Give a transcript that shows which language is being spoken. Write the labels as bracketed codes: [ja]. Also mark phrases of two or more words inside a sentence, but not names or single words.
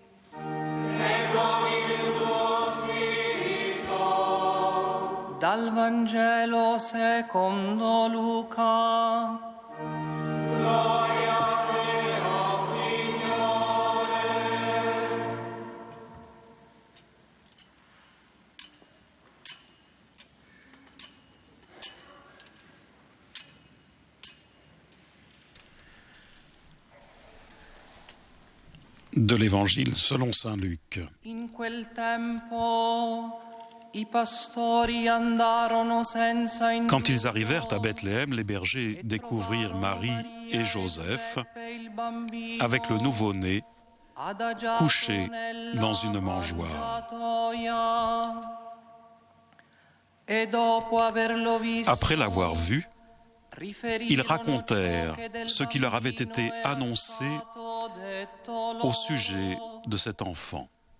[it] E con il tuo spirito. Dal Vangelo secondo Luca. Gloria a te, o Signore. [fr] De l'Évangile selon saint Luc. [it] In quel tempo i pastori andarono senza indugio. [fr] Quand ils arrivèrent à Bethléem, les bergers découvrirent Marie et Joseph avec le nouveau-né couché dans une mangeoire. Après l'avoir vu, ils racontèrent ce qui leur avait été annoncé au sujet de cet enfant.